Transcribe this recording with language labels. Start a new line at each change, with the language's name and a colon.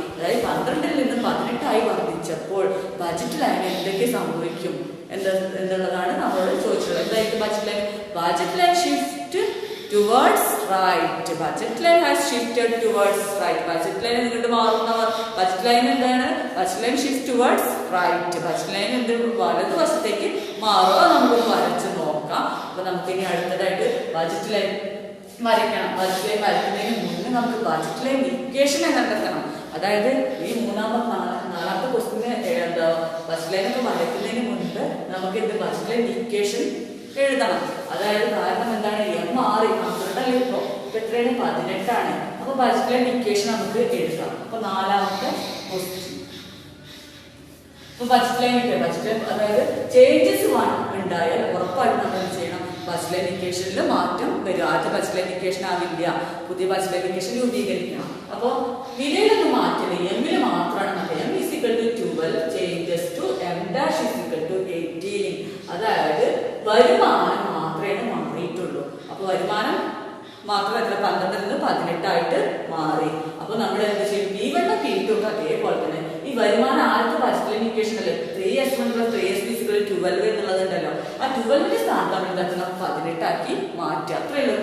Malayalam: അതായത് 12ൽ നിന്ന് 18 ആയി വർദ്ധിച്ചപ്പോൾ ബജറ്റ് ലൈൻ എന്തൊക്കെ സംഭവിക്കും എന്നുള്ളതാണ് നമ്മളോട് ചോദിച്ചത്. എന്തായിരിക്കും budget line?
English: Budget line shift towards right. Budget line has shifted towards right. Budget line
Malayalam: ഇങ്ങോട്ട് മാറുന്നവർ
English: budget line
Malayalam: എന്താണ്?
English: Budget line shift towards right.
Malayalam: Budget line എന്ത് വലതുവശത്തേക്ക് മാറുക. നമുക്ക് വരച്ച് നോക്കാം. അപ്പൊ നമുക്ക് ഇനി അടുത്തതായിട്ട് ബജറ്റ് ലൈൻ വരയ്ക്കണം. ബജറ്റ് ലൈൻ വരയ്ക്കുന്നതിന് മുന്നേ നമുക്ക് ബജറ്റ് ലൈൻ ഇക്വേഷൻ കണ്ടെത്തണം. അതായത് ഈ നാലാമത്തെ ക്വസ്റ്റിന് ബജറ്റ് ലൈൻ ഒക്കെ വരയ്ക്കുന്നതിന് മുൻപ് നമുക്ക് എന്ത് ബജറ്റ് ലൈൻ ഇക്വേഷൻ എഴുതണം. അതായത് കാരണം എന്താണ്, M മാറി 12 അല്ലേ, ഇപ്പൊ എത്രയാണ് 18 ആണ്. അപ്പൊ ബജറ്റ് ലൈൻ ഇക്വേഷൻ നമുക്ക് എഴുതാം. അപ്പൊ നാലാമത്തെ ക്വസ്റ്റ്യൻ ബജറ്റ് ലൈൻ അതായത് ചേഞ്ചസ് ഉണ്ടായാൽ ഉറപ്പായിട്ട് നമ്മൾ എന്ത് ചെയ്യണം, ബജറ്റ് ലൈൻ ഇക്വേഷനിൽ മാറ്റം വരും. ആദ്യത്തെ ബജറ്റ് ലൈൻ ഇക്വേഷൻ ആവില്ല, പുതിയ ബജറ്റ് ലൈൻ ഇക്വേഷൻ രൂപീകരിക്കണം. അപ്പോൾ വിലയിലൊന്നും മാറ്റരുത്, എമ്മിൽ മാത്രമാണ് മാറ്റം.
English: M is equal to 12 changes to m dash is equal to 18.
Malayalam: അതായത് വരുമാനം മാത്രമേ മാറിയിട്ടുള്ളൂ. അപ്പൊ വരുമാനം മാത്രം എത്ര 12ൽ നിന്ന് 18 ആയിട്ട് മാറി. അപ്പൊ നമ്മൾ എന്ത് ചെയ്യും, P1 P2 ഒക്കെ അതേപോലെ തന്നെ ഈ വരുമാനം ആദ്യത്തെ ബജറ്റ് ലൈൻ ഇക്വേഷൻ അല്ലേ 3x1 + 3x2 = 12 എന്നുള്ളതുണ്ടല്ലോ. ആ 12ന്റെ സ്ഥാനത്ത് നമ്മൾ എന്താക്കണം 18 ആക്കി മാറ്റുക. അത്രയേ ഉള്ളൂ.